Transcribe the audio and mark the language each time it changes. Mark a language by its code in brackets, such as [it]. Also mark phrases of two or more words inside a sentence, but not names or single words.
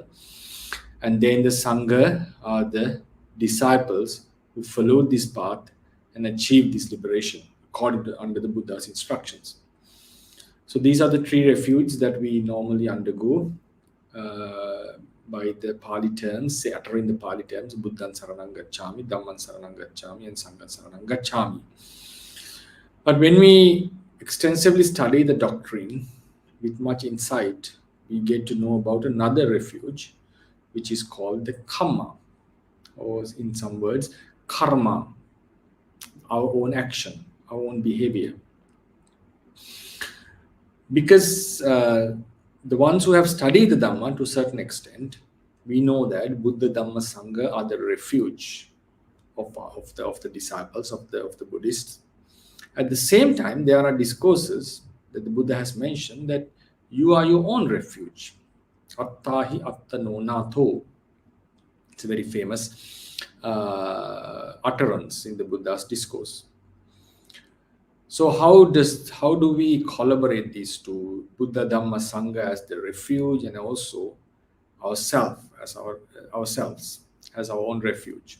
[en] And then the Sangha are the disciples who followed this path and achieved this liberation according to under the Buddha's instructions. So these are the three refuges that we normally undergo by the Pali terms, say uttering the Pali terms, [pi] Buddhan Saranam Gacchami, Dhamman Saranam Gacchami, and Sanghan Saranam Gacchami. [en] But when we extensively study the doctrine with much insight, we get to know about another refuge, which is called the kamma, or in some words, karma, our own action, our own behavior. Because the ones who have studied the Dhamma to a certain extent, we know that Buddha, Dhamma, Sangha are the refuge of the disciples, of the Buddhists. At the same time, there are discourses that the Buddha has mentioned that you are your own refuge. [pi] Attahi attano nato. [en] It's a very famous utterance in the Buddha's discourse. So how do we collaborate these two, Buddha, Dhamma, Sangha as the refuge, and also ourselves as our own refuge?